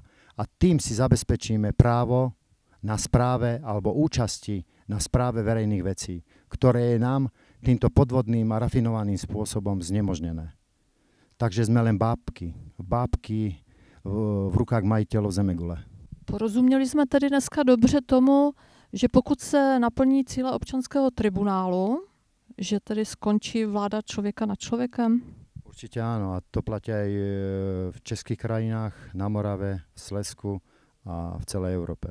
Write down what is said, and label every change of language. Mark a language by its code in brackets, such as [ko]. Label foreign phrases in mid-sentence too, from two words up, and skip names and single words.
[sk] A tým si zabezpečíme právo na správe alebo účasti na správe verejných vecí, ktoré je nám týmto podvodným a rafinovaným spôsobom znemožnené. Takže sme len bábky v rukách majiteľov zemegule. [cs] Porozuměli jsme tedy dneska dobře tomu, že pokud se naplní cíle občanského tribunálu, že tedy skončí vláda člověka nad člověkem? [sk] Určite áno, a to platí aj v českých krajinách, na Morave, v Slezsku a v celé Európe.